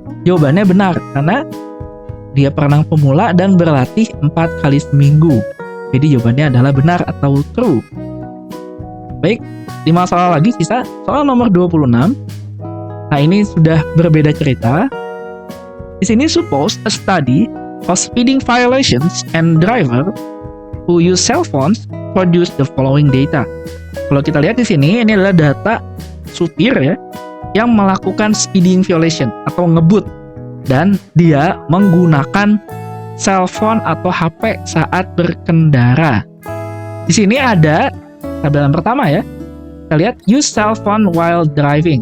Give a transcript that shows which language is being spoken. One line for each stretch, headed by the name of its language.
Indonesian: Jawabannya benar karena dia perenang pemula dan berlatih 4 kali seminggu. Jadi jawabannya adalah benar atau true. Baik, 5 soal lagi sisa. Soal nomor 26. Nah, ini sudah berbeda cerita. Di sini
English: suppose a study of speeding violations and driver who use cell phones produce the following data.
Indonesian: Kalau kita lihat di sini, ini adalah data supir ya yang melakukan speeding violation atau ngebut dan dia menggunakan cell phone atau HP saat berkendara. Di sini ada tabelan pertama ya. Kita lihat
English: use cell phone while driving.